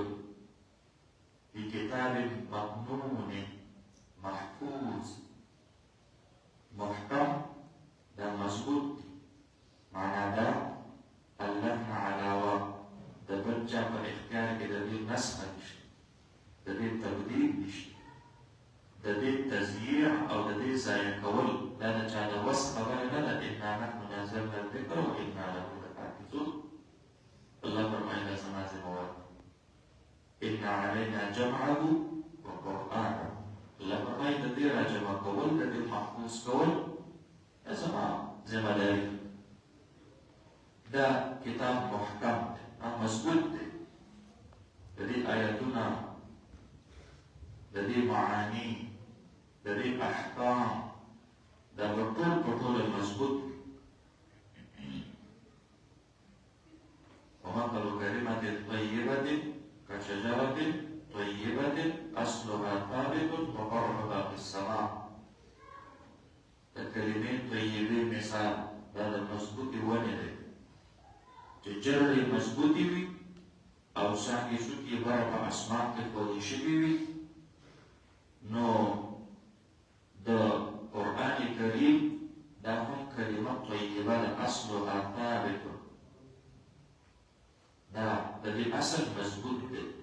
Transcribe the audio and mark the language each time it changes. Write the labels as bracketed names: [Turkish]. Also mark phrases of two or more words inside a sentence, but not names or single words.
[Arabic] فی کتاب مکنون، [Pashto] محفوظ، محکم، دا مضبوط دی. معنا دا الله نه علاوه د بل چا په اختیار کې د دې نسخه نشته، د دې تبدیل نشته، د دې تزییع او د دې ضایع کول دا د چا د وس خبره نه ده. [Arabic] انا نحن نزلنا الذکر وانا له لحافظون. [Pashto] الله فرمایي دا زما ذمه [Arabic] ان علینا جمعه وقرآنه. [Pashto] الله فرمایي د دې را جمع کول، د دې محفوظ کول دا زما ذمه لري. دا کتاب محکم دی، مضبوط دی. د دې آیاتونه، د دې معانی، د دې احکام دا به ټول په ټوله مضبوط وي. [Arabic] ومثل كلمة طيبة كشجرة طيبة أصلها ثابت وفرعها في السماء. [Pashto] د کلمې طیبې مثال دا د مضبوطې ونې دی چې جړې یې مضبوطې وي او څانګې څوکې یې بره په اسمان کې ښودل شوي وي. نو د قرآن کریم دا هم کلمه طیبه ده، [Arabic] اصلها ثابت، [Pashto] دا د دې اصل مضبوط دی.